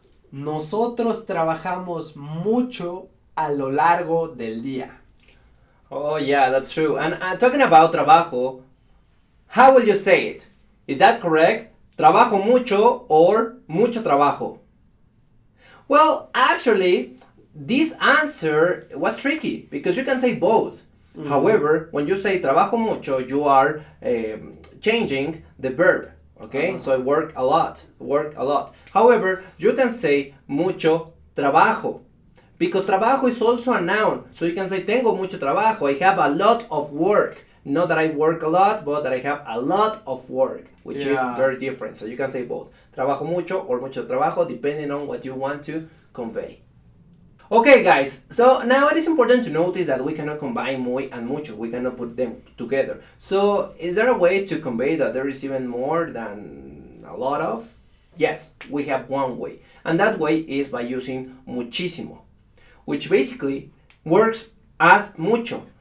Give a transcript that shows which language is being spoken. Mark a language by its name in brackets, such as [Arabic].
[Spanish] Nosotros trabajamos mucho a lo largo del día. [English] Oh yeah, that's true. And talking about trabajo, how will you say it? Is that correct? [Spanish] Trabajo mucho or mucho trabajo? [English] Well, actually, this answer was tricky because you can say both. Mm-hmm. However, when you say [Spanish] trabajo mucho, [English] you are changing the verb. Okay, so I work a lot. However, you can say [Spanish] mucho trabajo [English] because trabajo is also a noun. So you can say [Spanish] tengo mucho trabajo. [English] I have a lot of work. Not that I work a lot, but that I have a lot of work, which is very different. So you can say both. [Spanish] Trabajo mucho [English] or [Spanish] mucho trabajo, [English] depending on what you want to convey. Okay, guys, so now it is important to notice that we cannot combine muy and mucho. We cannot put them together. So is there a way to convey that there is even more than a lot of? Yes, we have one way. And that way is by using muchísimo, which basically works as mucho.